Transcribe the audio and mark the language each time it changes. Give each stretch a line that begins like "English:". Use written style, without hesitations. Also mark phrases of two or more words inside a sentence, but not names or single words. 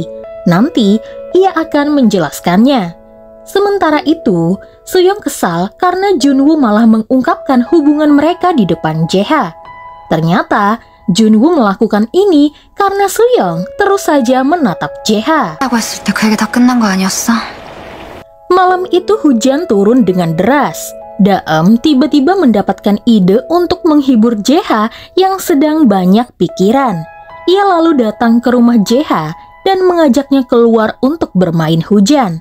Indonesian: Nanti ia akan menjelaskannya. Sementara itu, Seoyoung kesal karena Junwoo malah mengungkapkan hubungan mereka di depan JH. Ternyata Junwoo melakukan ini karena Seoyoung terus saja menatap JH.
Korean: 라고 했을 때 그 얘기 다 끝난 거 아니었어?
Indonesian: Malam itu hujan turun dengan deras. Daem tiba-tiba mendapatkan ide untuk menghibur JH yang sedang banyak pikiran. Ia lalu datang ke rumah JH dan mengajaknya keluar untuk bermain hujan.